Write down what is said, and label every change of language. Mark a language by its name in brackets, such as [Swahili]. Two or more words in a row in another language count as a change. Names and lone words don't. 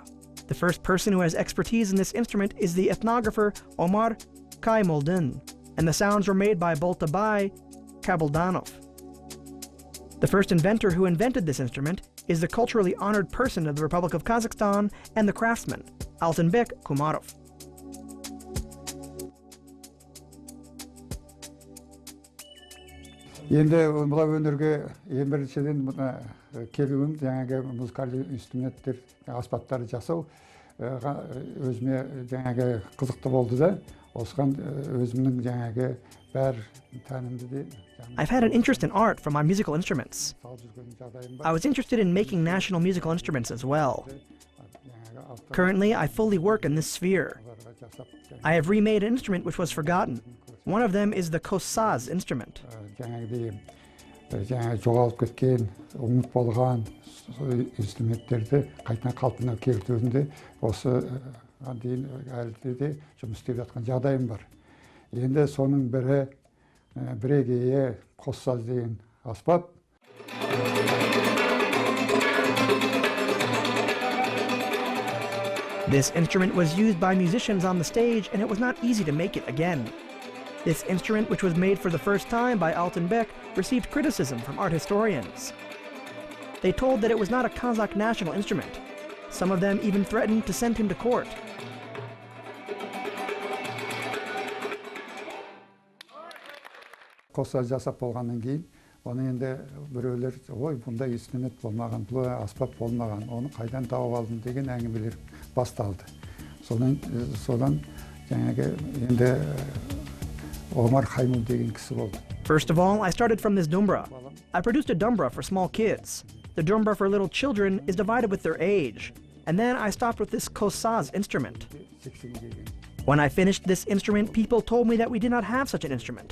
[English] The first person who has expertise in this instrument is the ethnographer Omar Kaymoldin, and the sounds were made by Boltabai Kabaldanov. The first inventor who invented this instrument is the culturally honored person of the Republic of Kazakhstan and the craftsman, Altynbek Kumarov. [Kazakh] Енді мұла өнерге ең біріншіден келуім жаңағы музыкальный инструменттер, аспаптар жасау өзіме жаңағы қызықты болды да, осыған өзімнің жаңағы бәр тәнімді де. [English] I've had an interest in art from my musical instruments. I was interested in making national musical instruments as well. Currently, I fully work in this sphere. I have remade an instrument which was forgotten. One of them is the Kossaz instrument. [Kazakh] Жоғалып кеткен, ұмыт болған инструменттерді қайтадан қалпына келтіруінде осы дейін әлі де жұмыс істеп жатқан жағдайым бар. Енді соның бірі бірегейі Kossaz деген аспап. [English] This instrument was used by musicians on the stage, and it was not easy to make it again. This instrument, which was made for the first time by Altynbek, received criticism from art historians. They told that it was not a Kazakh national instrument. Some of them even threatened to send him to court. [Kazakh] Kossaz жасап болғаннан кейін, оны енді біреулер, ой, бұндай инструмент болмаған, бұл аспап болмаған, оны қайдан тауып алдым деген әңгімелер басталды. Содан жаңағы енді [English] First of all, I started from this dombyra. I produced a dombyra for small kids. The dombyra for little children is divided with their age. And then I stopped with this Kossaz instrument. When I finished this instrument, people told me that we did not have such an instrument.